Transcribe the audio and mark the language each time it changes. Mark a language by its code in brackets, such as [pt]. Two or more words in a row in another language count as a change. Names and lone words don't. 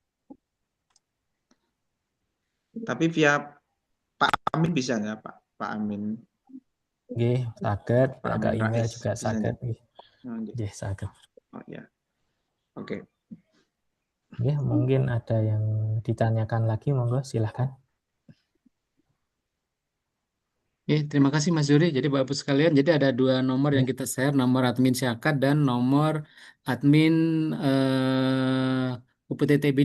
[id] Tapi via Pak Amin bisa nggak Pak Amin? [jv] Nggih, saged, [id] agak email juga [jv] saged nggih. Nggih, saged. [id] Oh ya. Oke. Nggih, mungkin ada yang ditanyakan lagi, monggo silahkan. Terima kasih Mas Yuri. Jadi Bapak Ibu sekalian, jadi ada dua nomor yang kita share, nomor admin Syakat dan nomor admin UPT TBD.